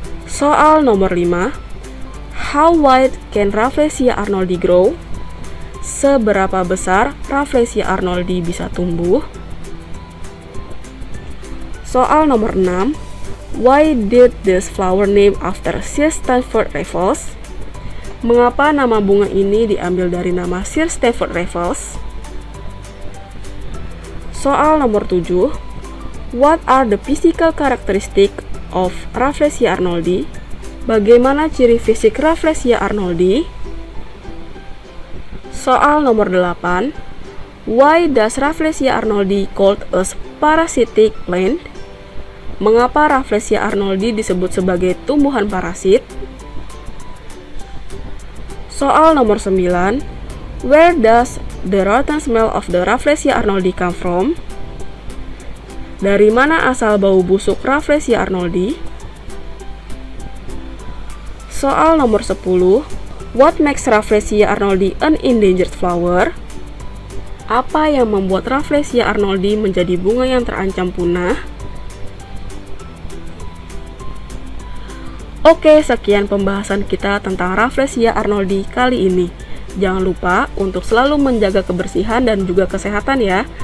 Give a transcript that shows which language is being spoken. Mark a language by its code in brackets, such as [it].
[id] Soal nomor 5. [en] How wide can Rafflesia arnoldi grow? [id] Seberapa besar Rafflesia arnoldi bisa tumbuh? Soal nomor 6. [en] Why did this flower name after Sir Stamford Raffles? [id] Mengapa nama bunga ini diambil dari nama Sir Stamford Raffles? Soal nomor 7. [en] What are the physical characteristics of Rafflesia arnoldi? [id] Bagaimana ciri fisik Rafflesia arnoldi? Soal nomor 8. [en] Why does Rafflesia arnoldi called a parasitic plant? [id] Mengapa Rafflesia arnoldi disebut sebagai tumbuhan parasit? Soal nomor 9. [en] Where does the rotten smell of the Rafflesia arnoldi come from? [id] Dari mana asal bau busuk Rafflesia arnoldi? Soal nomor 10. [en] What makes Rafflesia arnoldi an endangered flower? [id] Apa yang membuat Rafflesia arnoldi menjadi bunga yang terancam punah? Oke, sekian pembahasan kita tentang Rafflesia arnoldi kali ini. Jangan lupa untuk selalu menjaga kebersihan dan juga kesehatan ya.